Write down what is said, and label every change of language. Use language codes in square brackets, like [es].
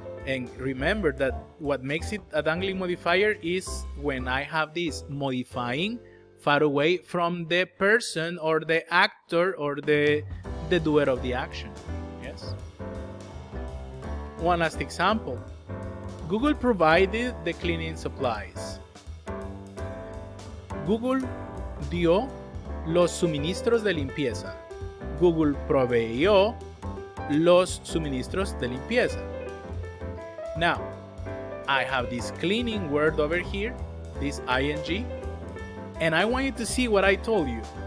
[en] And remember that what makes it a dangling modifier is when I have this modifying far away from the person or the actor or the doer of the action. Yes. One last example. Google provided the cleaning supplies. [es] Google dio los suministros de limpieza. Google proveyó los suministros de limpieza. [en] Now, I have this cleaning word over here, this ing, and I want you to see what I told you.